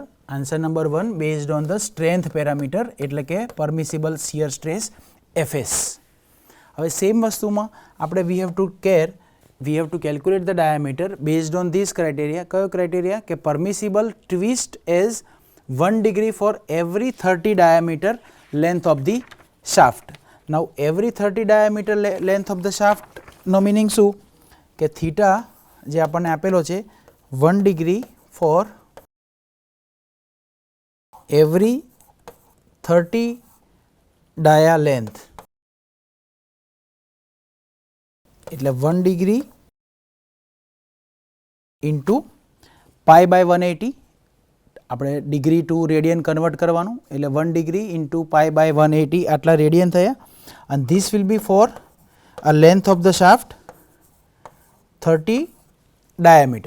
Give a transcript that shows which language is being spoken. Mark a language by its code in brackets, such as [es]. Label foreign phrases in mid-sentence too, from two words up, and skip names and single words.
[en] answer number 1 based on the strength parameter [gu] એટલે કે [en] permissible shear stress FS. [gu] હવે સેમ વસ્તુમાં આપણે [en] we have to calculate the diameter based on this criteria. [gu] કયો ક્રાઇટેરિયા? કે [en] permissible twist as 1 degree for every 30 diameter length of the shaft. Now every 30 diameter length of the shaft [gu] નો મીનિંગ શું કે થીટા જે આપણને આપેલો છે [en] 1 degree for every 30 dia length એટલે 1 degree into pi by 180. [gu] આપણે [en] degree to radian [gu] કન્વર્ટ કરવાનું એટલે 1 degree [en] into pi by [gu] 180 આટલા રેડિયન થયા. [en] અને this will be for a length of the shaft 30 diameter.